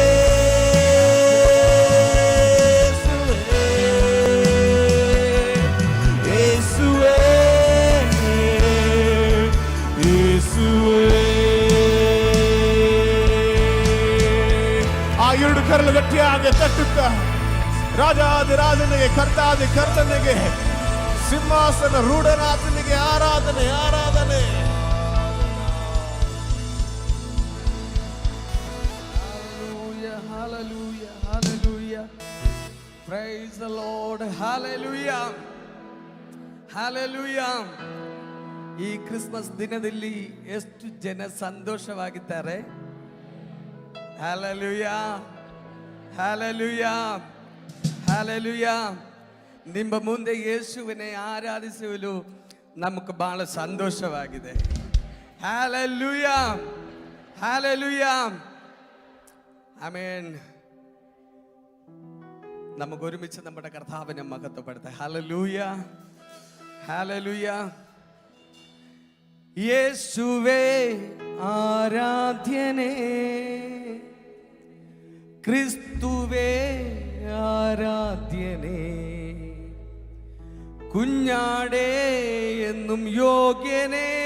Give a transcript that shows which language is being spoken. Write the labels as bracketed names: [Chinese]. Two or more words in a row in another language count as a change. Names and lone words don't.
[Kannada] ಯೇಸುವೇ ಯೇಸುವೇ ಆ ಎರಡು ಕರಲು ಗಟ್ಟಿಯಾಗಿ ತಟ್ಟುತ್ತಾ ರಾಜಾದಿರಾಜನಿಗೆ ಕರ್ತಾದಿ ಕರ್ತನಿಗೆ ಸಿಂಹಾಸನ ರೂಢನಾಥನಿಗೆ ಆರಾಧನೆ ಆರಾಧನೆ [English] Hallelujah, hallelujah, hallelujah. Praise the Lord. Hallelujah. Hallelujah. [Kannada] ಈ ಕ್ರಿಸ್ಮಸ್ ದಿನದಲ್ಲಿ ಎಷ್ಟು ಜನ ಸಂತೋಷವಾಗಿದ್ದಾರೆ. [English] Hallelujah. Hallelujah. Hallelujah. [Kannada] ನಿಮ್ಮ ಮುಂದೆ ಯೇಸುವಿനെ ಆರಾಧಿಸಲು ನಮಗೆ ಬಹಳ ಸಂತೋಷವಾಗಿದೆ. [English] Hallelujah. Hallelujah. Amen. [Malayalam] നമുക്ക് ഒരുമിച്ച് നമ്മുടെ കർത്താവിനെ മഹത്വപ്പെടുത്താം. ഹല്ലേലൂയ ഹല്ലേലൂയ. യേശുവേ ആരാധ്യനേ, ക്രിസ്തുവേ ആരാധ്യനേ, കുഞ്ഞാടേ എന്നും യോഗ്യനേ.